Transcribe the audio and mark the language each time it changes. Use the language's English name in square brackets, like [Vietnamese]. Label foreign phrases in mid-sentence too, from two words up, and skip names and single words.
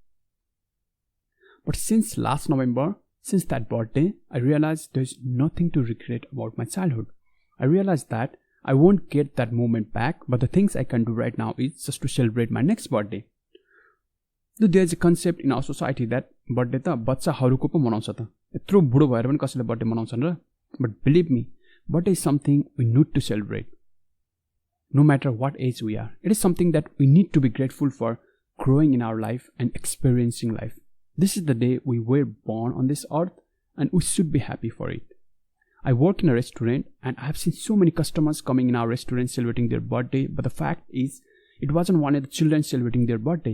[English] But since last November, since that birthday, I realized there's nothing to regret about my childhood. I realized that I won't get that moment back, but the things I can do right now is just to celebrate my next birthday. So there's a concept in our society that birthday [Nepali] त बच्चाहरूको पो मनाउँछ त. Yatro बुढो भएर पनि कसैले birthday मनाउँछन् र. [English] But believe me, birthday is something we need to celebrate. No matter what age we are, it is something that we need to be grateful for growing in our life and experiencing life. This is the day we were born on this earth, and we should be happy for it. I work in a restaurant and I have seen so many customers coming in our restaurant celebrating their birthday, but the fact is, it wasn't only the children celebrating their birthday.